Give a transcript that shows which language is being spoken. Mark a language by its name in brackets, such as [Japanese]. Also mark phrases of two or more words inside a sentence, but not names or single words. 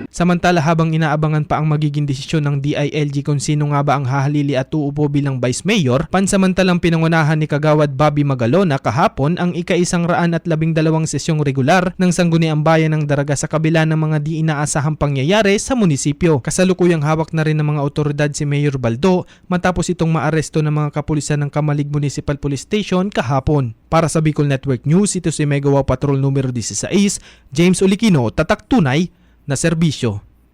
[Filipino] Samantala, habang inaabangan pa ang magiging desisyon ng DILG kung sino nga ba ang hahalili at uupo bilang Vice Mayor, pansamantalang pinangunahan ni Kagawad Bobby Magalona kahapon ang ika-112 sesyong regular ng Sangguniang Bayan ng Daraga sa kabila ng mga di inaasahang pangyayari sa munisipyo. Kasalukuyang hawak na rin ng mga otoridad si Mayor Baldo matapos itong maaresto ng mga kapulisan ng Kamalig Municipal Police Station kahapon. Para sa Bicol Network News, ito si Megawa Patrol numero 16, James Olikino, tatak tunay na serbisyo.